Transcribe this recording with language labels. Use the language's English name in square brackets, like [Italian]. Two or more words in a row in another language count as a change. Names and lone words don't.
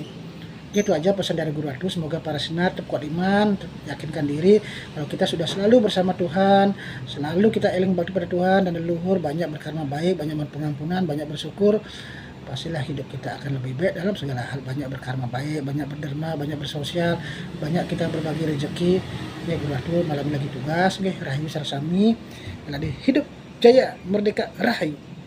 [Indonesian] Itu aja pesan dari Guru Adu. Semoga para sinar tetap kuat iman, tetap yakinkan diri kalau kita sudah selalu bersama Tuhan, selalu kita eling bakti pada Tuhan dan leluhur, banyak berkarma baik, banyak pengampunan, banyak bersyukur, pastilah hidup kita akan lebih baik dalam segala hal. Banyak berkarma baik, banyak berderma, banyak bersosial, banyak kita berbagi rezeki. Ya Guru Adu malam lagi tugas, [Balinese] nggih rahayu sarsami, [Indonesian] lagi hidup jaya merdeka rahayu.